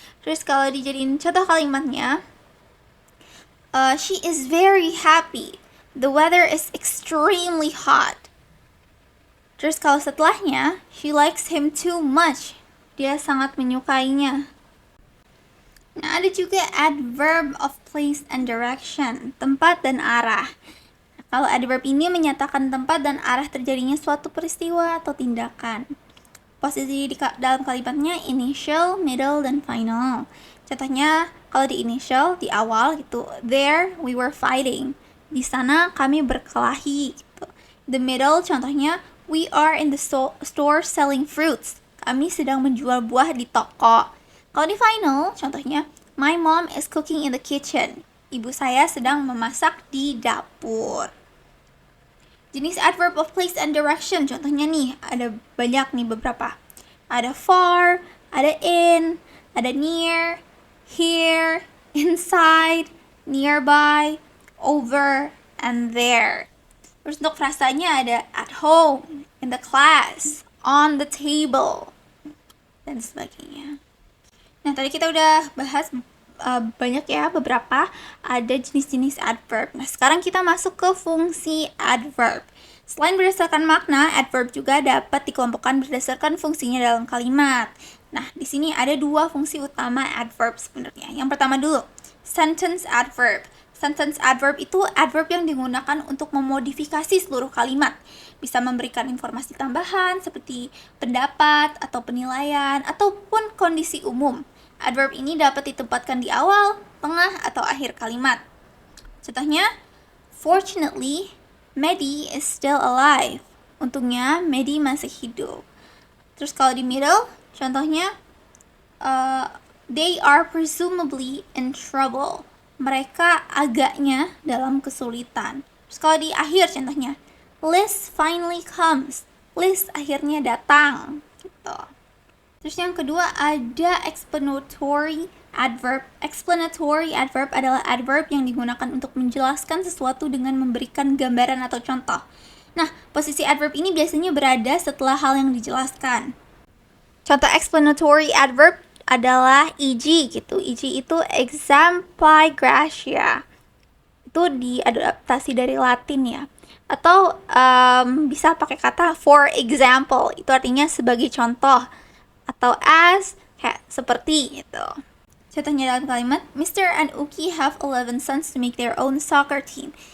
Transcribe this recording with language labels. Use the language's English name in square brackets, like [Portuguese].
[Indonesian] Terus kalau dijadiin contoh kalimatnya, [English] she is very happy. The weather is extremely hot. [Indonesian] Terus kalau setelahnya, [English] she likes him too much. [Indonesian] Dia sangat menyukainya. Nah, ada juga adverb of place and direction, tempat dan arah. Kalau adverb ini menyatakan tempat dan arah terjadinya suatu peristiwa atau tindakan. Posisi dalam kalimatnya initial, middle, dan final. Contohnya, kalau di initial, di awal gitu, [English] there we were fighting. [Indonesian] Di sana kami berkelahi gitu. [English] The middle, contohnya, we are in the store selling fruits. [Indonesian] Kami sedang menjual buah di toko. Kalau di final, contohnya, [English] my mom is cooking in the kitchen. [Indonesian] Ibu saya sedang memasak di dapur. Jenis adverb of place and direction, contohnya nih, ada banyak nih beberapa. Ada far, ada in, ada near, here, inside, nearby, over, and there. Terus untuk frasanya ada [English] at home, in the class, on the table, [Indonesian] dan sebagainya. Nah, tadi kita udah bahas banyak ya, beberapa ada jenis-jenis adverb. Nah, sekarang kita masuk ke fungsi adverb. Selain berdasarkan makna, adverb juga dapat dikelompokkan berdasarkan fungsinya dalam kalimat. Nah, di sini ada dua fungsi utama adverb sebenarnya. Yang pertama dulu, sentence adverb. Sentence adverb itu adverb yang digunakan untuk memodifikasi seluruh kalimat. Bisa memberikan informasi tambahan seperti pendapat atau penilaian ataupun kondisi umum. Adverb ini dapat ditempatkan di awal, tengah, atau akhir kalimat. [English] Contohnya, fortunately, Maddie is still alive. [Indonesian] Untungnya, Maddie masih hidup. Terus kalau di [English] middle, contohnya, they are presumably in trouble. [Indonesian] Mereka agaknya dalam kesulitan. Terus kalau di akhir, contohnya, [English] Liz finally comes. [Indonesian] Liz akhirnya datang. Gitu. Terus yang kedua ada explanatory adverb. Explanatory adverb adalah adverb yang digunakan untuk menjelaskan sesuatu dengan memberikan gambaran atau contoh. Nah, posisi adverb ini biasanya berada setelah hal yang dijelaskan. Contoh explanatory adverb adalah e.g. gitu. E.g. itu exempli gratia. Itu diadaptasi dari Latin ya. Atau bisa pakai kata [English] for example. [Indonesian] Itu artinya sebagai contoh. Atau as, kayak seperti gitu. Contohnya dalam kalimat, Mr. [English] and Uki have 11 sons to make their own soccer team.